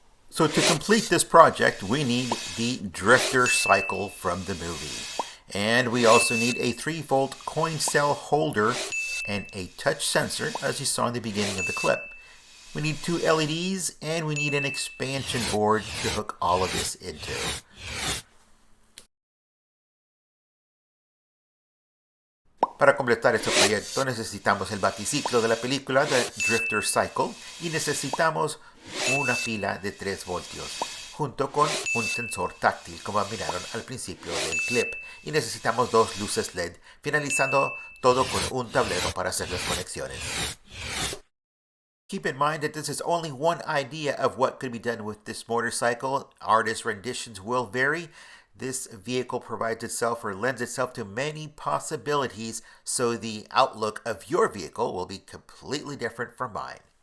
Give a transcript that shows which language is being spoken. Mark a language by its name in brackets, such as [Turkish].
[English] So to complete this project, we need the drifter cycle from the movie. And we also need a 3-volt coin cell holder and a touch sensor, as you saw in the beginning of the clip. We need 2 LEDs and we need an expansion board to hook all of this into. [Spanish] Para completar este proyecto necesitamos el baticiclo de la película The Drifter Cycle y necesitamos una pila de 3 voltios junto con un sensor táctil como miraron al principio del clip, y necesitamos 2 luces LED, finalizando todo con un tablero para hacer las conexiones. [English] Keep in mind that this is only one idea of what could be done with this motorcycle. Artist renditions will vary. This vehicle provides itself or lends itself to many possibilities, so the outlook of your vehicle will be completely different from mine.